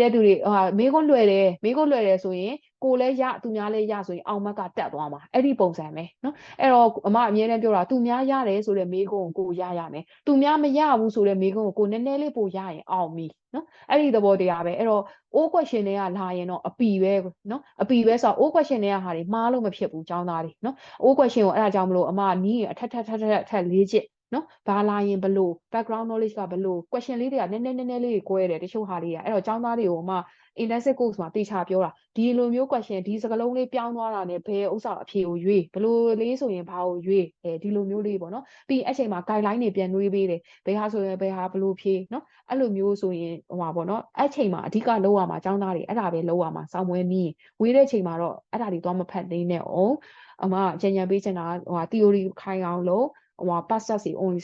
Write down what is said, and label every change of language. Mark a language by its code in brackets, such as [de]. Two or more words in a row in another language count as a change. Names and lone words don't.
[my] တဲ့သူတွေမေးခွန်းလွယ်တယ်ဆိုရင်ကိုလည်းရသူများလည်းရဆိုရင်အောင်မက်ကတက်သွားမှာအဲ့ဒီပုံစံပဲနော်အဲ့တော့အမအမြဲတမ်းပြောတာသူများရတယ်ဆိုတဲ့မေးခွန်းကိုရရမယ်သူများမရဘူးဆိုတဲ့မေးခွန်းကိုနည်းနည်းလေးပို့ရရင်အောင်ပြီနော်အဲ့ဒီသဘောတရားပဲအဲ့တော့ [en] all question [my] တွေကလာရင်တော့အပီပဲနော်အပီပဲဆိုတော့ [en] all question [my] တွေကဟာတွေမှားလို့မဖြစ်ဘူးចောင်းသားတွေနော် [en] all question [my] ကိုအဲ့ဒါကြောင့်မလို့အမနီးရင်အထ က်လေးချက်နော်ဘာလာရင်ဘလို့ [en] background knowledge [my] ကဘလို့ question လေးတွေကနည်းနည်းလေးကွဲတယ်တချို့ဟာလေးကအဲ့တော့ចောင်းသားတွေကိုအမ [en] intensive course [my] မှာတေချာပြောတာဒီလိုမျိုး question ဒီစကားလုံးလေးပြောင်းသွားတာနဲ့ဘယ်ဥစ္စာအဖြေကိုရွေးဘလို့လေးဆိုရင်ဘာကိုရွေးဒီလိုမျိုးလေးပေါ့နော်ပြီးအဲ့ချိန်မှာ guideline တွေပြန်နှွေးပေးတယ်ဘယ်ဟာဆိုရင်ဘယ် ဟာဘလို့ဖြေနော်အဲ့လိုမျိုးဆိုရင်ဟိုပါပေါ့နော်အဲ့ချိန်မှာအဓိကလောက်ရမှာចောင်းသားတွေအဲ့ဒါပဲလောက်ရမှာစောင်းပွဲနီးဝေးတဲ့ချိန်မှာတော့အဲ့ဒါတွေသွားမဖတ်သေးနဲ့အောင်အမကြံပေးချင်တာဟို theory ခိုင်အောင်လို့ဟို passes စီ only စ